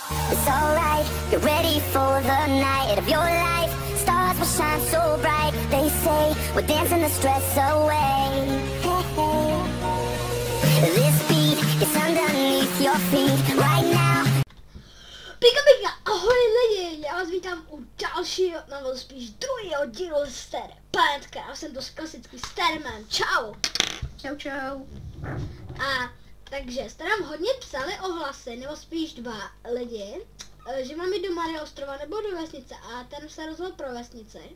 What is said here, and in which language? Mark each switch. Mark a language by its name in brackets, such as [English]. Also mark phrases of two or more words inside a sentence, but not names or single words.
[English] It's alright, get ready for the night of your life. Stars will shine so bright. They say we're dancing the stress away. Hey, hey. This beat is underneath your feet right now. [Czech] Pika, ahoj lidi, já vás vítám u dalšího, nebo spíš druhého dílu Star Planetka. Já jsem to klasický Starman, čau. Čau, čau. A takže jste nám hodně psali ohlasy, nebo spíš dva lidi, že mám jít do Maria ostrova nebo do vesnice a ten se rozhodl pro vesnici.